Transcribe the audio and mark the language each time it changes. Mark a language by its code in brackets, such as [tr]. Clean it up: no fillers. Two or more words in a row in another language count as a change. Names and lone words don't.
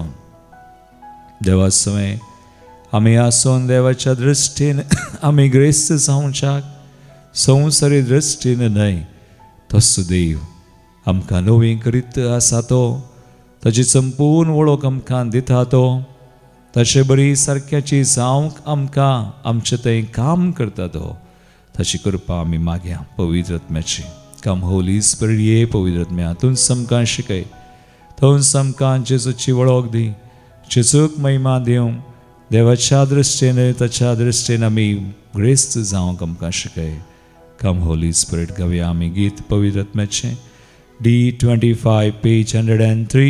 [kok] देवा समें आमी आसून देवाच्या दृश्टीन आमी ग्रेस्त जावच्याक, संवसारी दृश्टीन न्हय, तसो देव आमकां नवी करीत आसा तो, ताची संपूर्ण वळख आमकां दिता तो, ताचे बरी सारक्याची जावंक आमकां आमचे थंय काम करता तो, ताची कृपा आमी मागया पवित्र आत्म्याची. [en] come Holy Spirit [kok] ये पवित्र आत्म्या, तूंच आमकां शिकय, तूंच आमकां जेजूची वळख दी, जेजूक महिमा दिवं. देवाच्या दृश्टीन ताच्या दृश्टीन आमी ग्रेस्त जावंक आमकां शिकय. [en] come Holy Spirit. [kok] गावया आमी गीत पवित्र आत्म्याचें. D25 पेज 103.